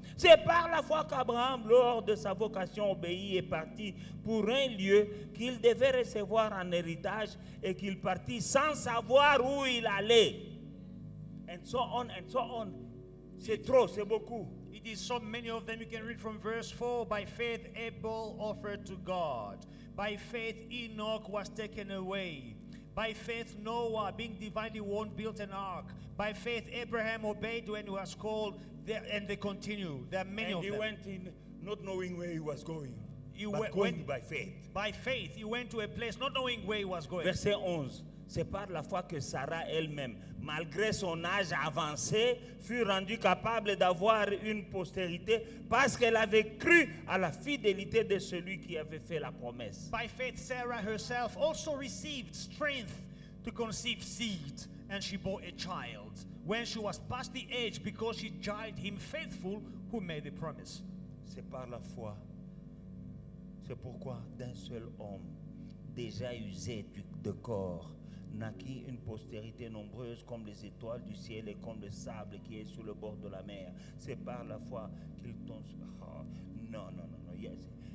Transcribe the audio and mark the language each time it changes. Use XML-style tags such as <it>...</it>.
<fr>C'est par la foi qu'Abraham, lors de sa vocation, obéit et partit pour un lieu qu'il devait recevoir en héritage, et qu'il partit sans savoir où il allait.</fr> <en>And so on and so on.</en> <fr>C'est trop, c'est beaucoup.</fr> <en>It is so many of them. You can read from verse 4. By faith Abel offered to God. By faith Enoch was taken away. By faith Noah, being divinely warned, built an ark. By faith Abraham obeyed when he was called. And they continue. There are many of them. And he went in not knowing where he was going, You but went- going by faith. By faith he went to a place not knowing where he was going.</en> <fr>Verset 11. C'est par la foi que Sarah elle-même, malgré son âge avancé, fut rendue capable d'avoir une postérité parce qu'elle avait cru à la fidélité de celui qui avait fait la promesse.</fr> <en>By faith Sarah herself also received strength to conceive seed, and she bore a child when she was past the age, because she judged him faithful who made the promise.</en> <fr>C'est par la foi. C'est pourquoi d'un seul homme, déjà usé de corps, naquit une postérité nombreuse comme les étoiles du ciel et comme le sable qui est sur le bord de la mer. C'est par la foi qu'il tombe. Non.</fr> <en>Yes.</en>